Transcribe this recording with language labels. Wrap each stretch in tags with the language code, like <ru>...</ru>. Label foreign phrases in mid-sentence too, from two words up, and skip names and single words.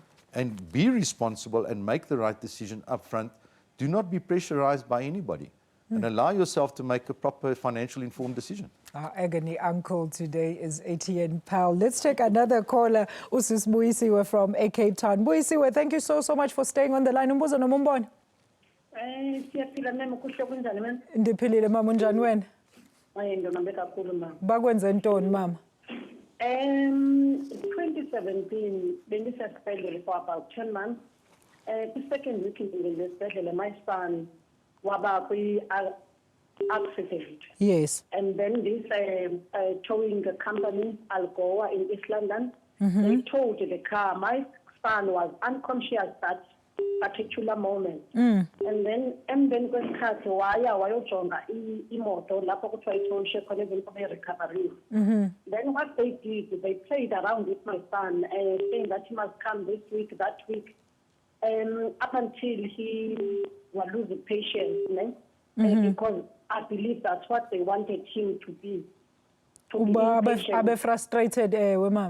<en>And be responsible and make the right decision up front. Do not be pressurized by anybody and allow yourself to make a proper financial informed decision. Our agony uncle today is ATN Pal. Let's take another caller, Usis BUYISIWE from Cape Town. BUYISIWE, thank you so much for staying on the line.</en> <zu>Umbuzo noma umbona? Siyaphila mama kuhle kunjani mama?</zu> <xh>Ndiphilile mama, unjani wena? Ndonwabe kakhulu mama. Bakwenze ntoni mama?</xh> <en>2017 bendisesibhedlele for about 10 months. Second week ngesibhedlele my son waba accident. Yes. And then this towing company Algoa in East London, they towed the car. My son was unconscious that particular moment.</en> <xh>And then kwesikhathi wayojonga imoto lapho kuthiwa itowushe khona eveni recovery.</xh> <en>Then what they did, they played around with my son, saying that he must come this week, that week, up until he will lose the patience, because I believe that's what they wanted him to be. Abe frustrated, ma'am.</en>